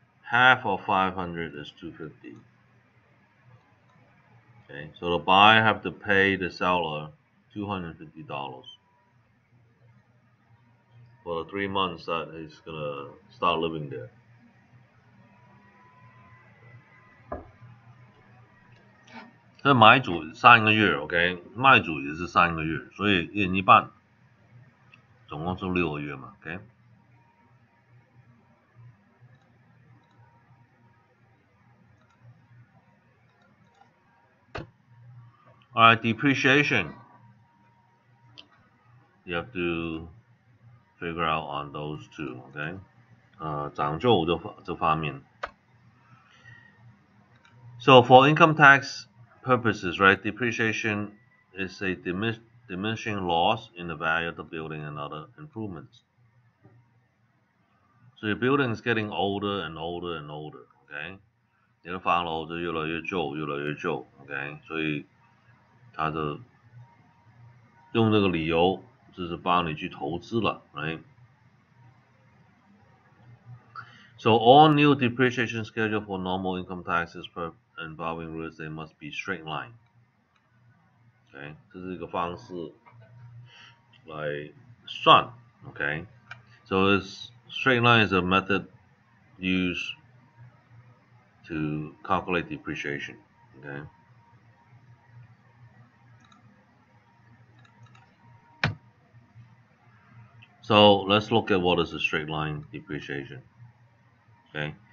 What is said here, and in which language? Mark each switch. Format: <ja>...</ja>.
<en>Half of 500 is 250. Okay, so the buyer have to pay the seller $250 for the 3 months that he's gonna start living there.</en> <zh>So 这买主3个月 ，OK， 卖主也是3个月，所以1年1半，总共是6个月嘛 ，OK。</zh> <en>Alright, depreciation. You have to figure out on those two, okay?</en> <zh>涨旧这方面。</zh> <en>So for income tax purposes, right, depreciation is a diminishing loss in the value of the building and other improvements. So your building is getting older and older and older, okay?</en> <zh>你的房楼就越来越旧，越来越旧 ，OK？ 所以他的用这个理由就是帮你去投资了 ，right?</zh> <en>So all new depreciation schedule for normal income taxes involving real estate must be straight line.</en> <zh>OK， 这是一个方式来算 OK。</zh> <en>So this straight line is a method used to calculate depreciation. Okay. So let's look at what is a straight line depreciation. Okay.</en>